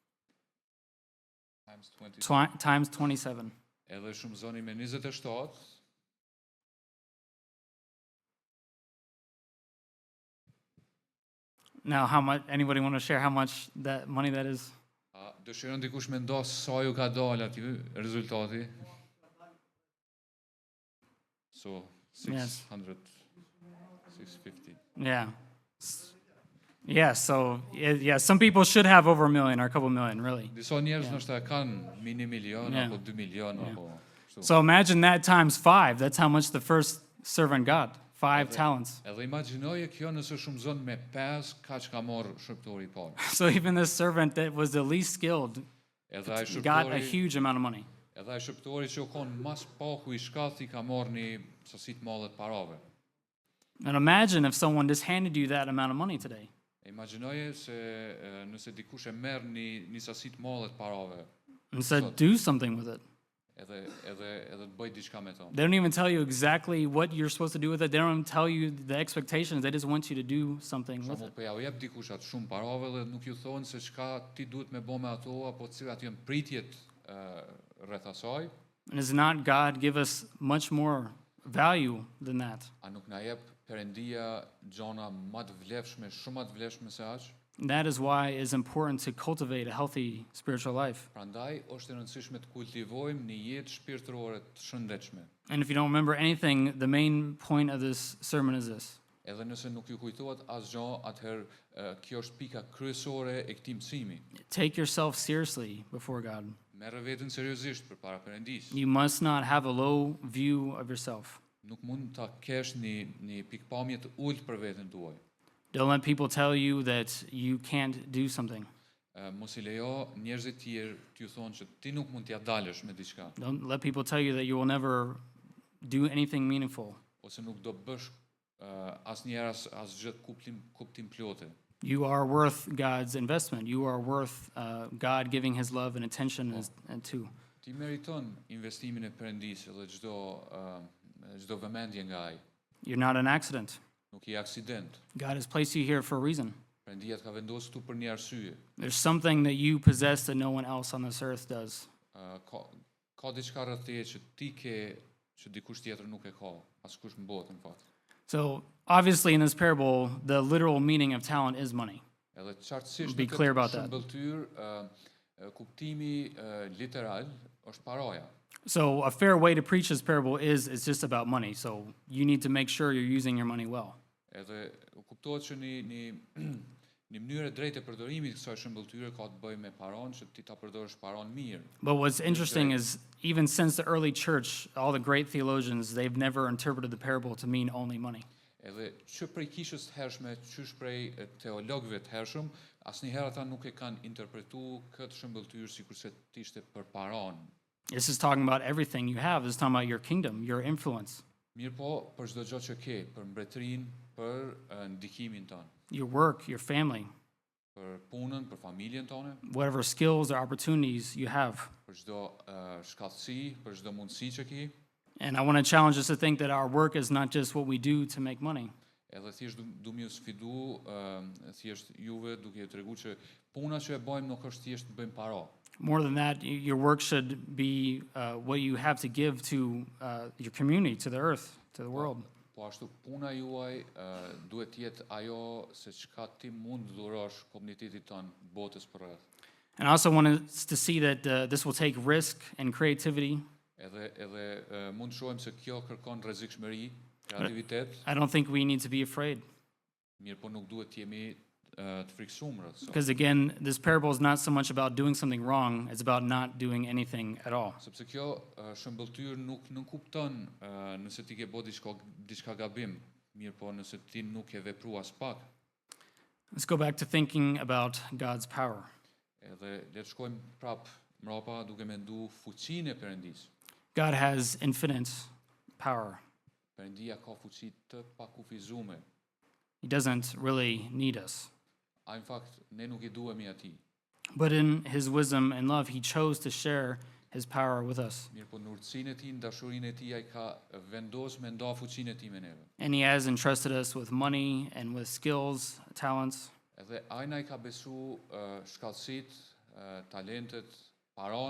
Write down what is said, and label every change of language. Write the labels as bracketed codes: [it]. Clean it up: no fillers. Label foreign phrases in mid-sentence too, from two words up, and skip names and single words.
[en] Times 20. Times 27. [sq] Edhe shumë zëni me 27. [en] Now, how much? Anybody want to share how much that money that is? [sq] A dëshiron dikush me ndos sa ju ka dalë aty rezultati? [en] So, Yes. 600, 650. Yeah. Yeah. So yeah, some people should have over 1 million or a couple million, really. [sq] Disa njerëz ndoshta kanë mini milion [en] Yeah. [sq] apo 2 milion apo kështu. [en] So imagine that times 5. That's how much the first servant got. 5 talents. [sq] Edhe imagjinoje kjo nëse shumëzon me 5, kaq ka marrë shërptori i parë. [en] So even this servant that was the least skilled [sq] Edhe ai [en] got a [sq] shërptori, [en] huge amount of money. [sq] edhe ai shërptori që u kon mas paku i shkathi ka marrë një sasi të madhe të parave. [en] And imagine if someone just handed you that amount of money today. [sq] E imagjinoje se nëse dikush e merr një sasi të madhe të parave, [en] And said, do something with it. [sq] edhe të bëj diçka me to. [en] They don't even tell you exactly what you're supposed to do with it. They don't even tell you the expectations. They just want you to do something with [sq] Shumë [en] it. [sq] po ja u jep dikush atë shumë parave dhe nuk ju thonë se çka ti duhet me bë me ato apo cilat janë pritjet rreth asaj, [en] And does not God give us much more value than that? [sq] a nuk na jep Perëndia gjona më të vlefshme, shumë më të vlefshme se aq. [en] And that is why it's important to cultivate a healthy spiritual life. [sq] Prandaj është e rëndësishme të kultivojmë një jetë shpirtërore të shëndetshme. [en] And if you don't remember anything, the main point of this sermon is this: [sq] Edhe nëse nuk ju kujtohet asgjë, atëherë kjo është pika kryesore e këtij mësimi. [en] take yourself seriously before God. [sq] Merre veten seriozisht përpara Perëndisë. [en] You must not have a low view of yourself. [sq] Nuk mund ta kesh një pikpamje të ulët për veten tuaj. [en] Don't let people tell you that you can't do something. [sq] Mos I lejo njerëzit tjerë t'ju thonë që ti nuk mund t'ja dalësh me diçka, [en] Don't let people tell you that you will never do anything meaningful. [sq] ose nuk do bësh asnjëherë asgjë kuptim plotë. [en] You are worth God's investment. You are worth God giving His love and attention and to. [sq] Ti meriton investimin e Perëndisë dhe çdo vëmendje nga ai. [en] You're not an accident. [sq] Nuk je aksident. [en] God has placed you here for a reason. [sq] Perëndia të ka vendosur këtu për një arsye. [en] There's something that you possess that no one else on this earth does. [sq] Ka diçka rreth teje që ti ke që dikush tjetër nuk e ka, askush në botë në fakt. [en] So, obviously, in this parable, the literal meaning of talent is money. [sq] Edhe qartësisht [en] Be clear about that. [sq] shëmbëltyr kuptimi literal është paraja. [en] So, a fair way to preach this parable is it's just about money. So, you need to make sure you're using your money well. [sq] Edhe kuptohet që një mënyrë e drejtë e përdorimit të kësaj shëmbëltyre ka të bëjë me paron që ti ta përdorësh paron mirë. [en] But what's interesting is even since the early church, all the great theologians, they've never interpreted the parable to mean only money. [sq] Edhe që prej kishës të hershme, qysh prej teologëve të hershëm, asnjëherë ata nuk e kanë interpretuar këtë shëmbëltyrë sikurse të ishte për paron. [en] This is talking about everything you have. This is talking about your kingdom, your influence, [sq] Mirë po, për çdo gjë që ke, për mbretërinë, për ndikimin tonë, [en] your work, your family, [sq] për punën, për familjen tonë, [en] whatever skills or opportunities you have. [sq] për çdo shkallësi, për çdo mundësi që ke. [en] And I want to challenge us to think that our work is not just what we do to make money. [sq] Edhe thjesht du m'ju sfidu, thjesht juve duke ju treguar që puna që e bëjmë nuk është thjesht të bëjmë para. [en] More than that, your work should be what you have to give to your community, to the earth, to the world. [sq] Po ashtu puna juaj duhet të jetë ajo se çka ti mund të dhurosh komunitetit tonë, botës përreth. [en] And I also want us to see that this will take risk and creativity. [sq] Edhe mund të shohim se kjo kërkon rrezikshmëri, kreativitet, [en] I don't think we need to be afraid. [sq] mirë po nuk duhet të jemi të friksuar rreth kësaj. [en] Because again, this parable is not so much about doing something wrong, it's about not doing anything at all. [sq] Sepse kjo shëmbëltyr nuk kupton nëse ti ke bërë diçka gabim, mirë po nëse ti nuk e vepru as pak. [en] Let's go back to thinking about God's power. [sq] Edhe le të shkojmë prap mrapa duke mendu fuqinë e Perëndis. [en] God has infinite power. [sq] Perëndia ka fuqi të pakufizuar. [en] He doesn't really need us. [sq] Në fakt ne nuk I duhemi atij. [en] But in his wisdom and love, he chose to share his power with us. [sq] Mirë po në urtësinë e tij, në dashurinë e tij ai ka vendosur me nda fuqinë e tij me neve. [en] And he has entrusted us with money and with skills, talents. [sq] Edhe ai na I ka besu shkallësitë, talentet, paron,